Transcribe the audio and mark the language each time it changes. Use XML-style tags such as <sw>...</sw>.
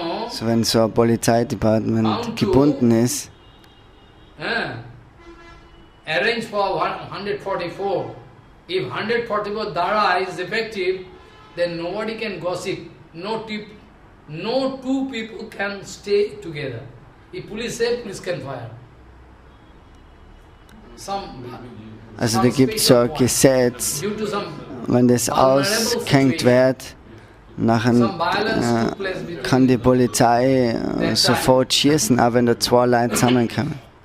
<de>So wenn so ein Polizeidepartement gebunden ist,</de> <en>arrange for 144. If 144 Dara is effective, then nobody can gossip. No two people can stay together. If police say, police can fire.</en> <de>Also da gibt es so ein Gesetz, wenn das ausgehängt wird, nachher kann die Polizei sofort schießen, auch wenn da zwei Leute zusammenkommen.</de>